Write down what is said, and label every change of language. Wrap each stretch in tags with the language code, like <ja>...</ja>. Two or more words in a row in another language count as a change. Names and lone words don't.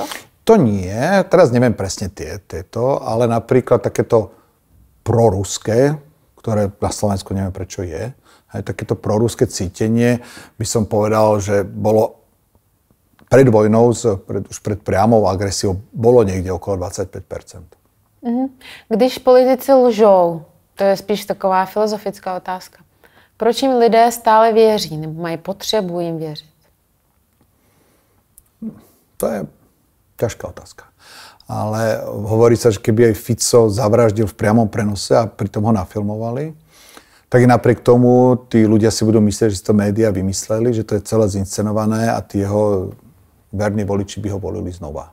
<sk>To nie, teraz neviem presne tieto, ale napríklad takéto proruské, ktoré na Slovensku neviem prečo je, aj takéto proruské cítenie, by som povedal, že bolo pred vojnou, už pred priamou agresiou, bolo niekde okolo 25%.</sk> <cs>Když politici lžou, to je spíš taková filozofická otázka, proč jim lidé stále věří, nebo mají potřebu jim věřit?</cs> <sk>To je ťažká otázka. Ale hovorí sa, že keby aj Fico zavraždil v priamom prenose a pritom ho nafilmovali, tak i napriek tomu tí ľudia si budú myslieť, že to médiá vymysleli, že to je celé zinscenované a tí jeho verní voliči by ho volili znova.</sk>